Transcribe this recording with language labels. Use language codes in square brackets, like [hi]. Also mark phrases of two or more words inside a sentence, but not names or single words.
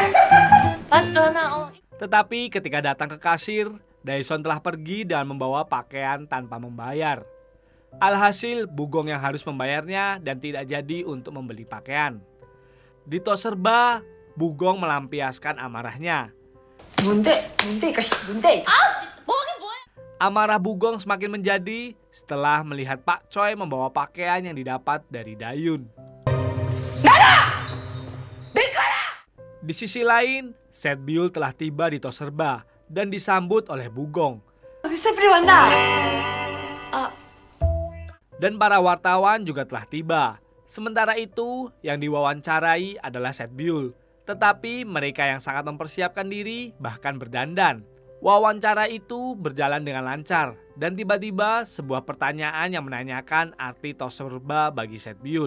[id] Tetapi ketika datang ke kasir, Daeson telah pergi dan membawa pakaian tanpa membayar. Alhasil, Bugong yang harus membayarnya dan tidak jadi untuk membeli pakaian. Di tos serba, Bugong melampiaskan amarahnya. [ko] 뭔데? 뭔데 이거 뭔데? 아 진짜 뭐긴 뭐야? [id] Amarah Bugong semakin menjadi setelah melihat Pak Choi membawa pakaian yang didapat dari Dayun. Di sisi lain, Set Byul telah tiba di tos serba dan disambut oleh Bugong. [ko] 미스프리 왔나? 아 [id] Dan para wartawan juga telah tiba. Sementara itu, yang diwawancarai adalah Set Byul. Tetapi mereka yang sangat mempersiapkan diri bahkan berdandan. Wawancara itu berjalan dengan lancar. Dan tiba-tiba sebuah pertanyaan yang menanyakan arti tos serba bagi Set Byul.